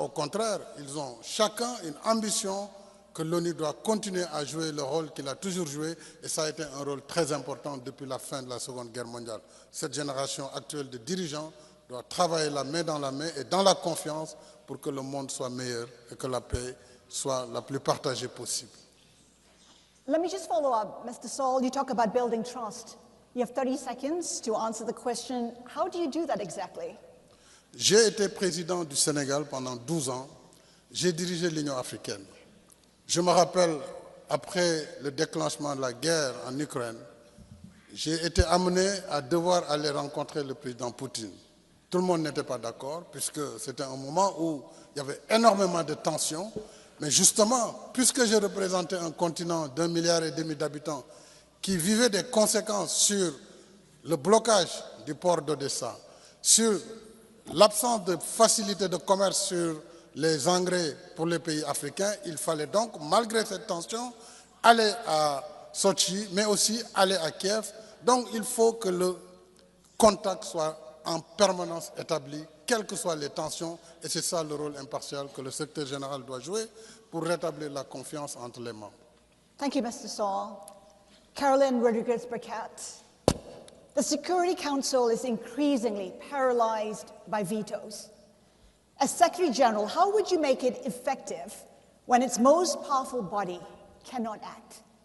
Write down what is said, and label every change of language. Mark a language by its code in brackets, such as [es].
[fr] Au contraire, ils ont chacun une ambition que l'ONU doit continuer à jouer le rôle qu'il a toujours joué, et ça a été un rôle très important depuis la fin de la Seconde Guerre mondiale. Cette génération actuelle de dirigeants doit travailler la main dans la main et dans la confiance pour que le monde soit meilleur et que la paix soit la plus partagée possible. [en] Let me just follow up. Mr. Sall, you talk about building trust. You have 30 seconds to answer the question. How do you do that exactly? [fr] J'ai été président du Sénégal pendant 12 ans. J'ai dirigé l'Union africaine. Je me rappelle, après le déclenchement de la guerre en Ukraine, j'ai été amené à devoir aller rencontrer le président Poutine. Tout le monde n'était pas d'accord, puisque c'était un moment où il y avait énormément de tensions. Mais justement, puisque je représentais un continent d'1,5 milliard d'habitants qui vivait des conséquences sur le blocage du port d'Odessa, sur l'absence de facilité de commerce sur les engrais pour les pays africains, il fallait donc, malgré cette tension, aller à Sochi, mais aussi aller à Kiev. Donc il faut que le contact soit en permanence établi, quelles que soient les tensions, et c'est ça le rôle impartial que le secrétaire général doit jouer pour rétablir la confiance entre les membres. [en] Thank you, Mr. Sall. Caroline Rodriguez-Burkett. The Security Council is increasingly paralyzed by vetoes. As Secretary General, how would you make it effective when its most powerful body cannot act?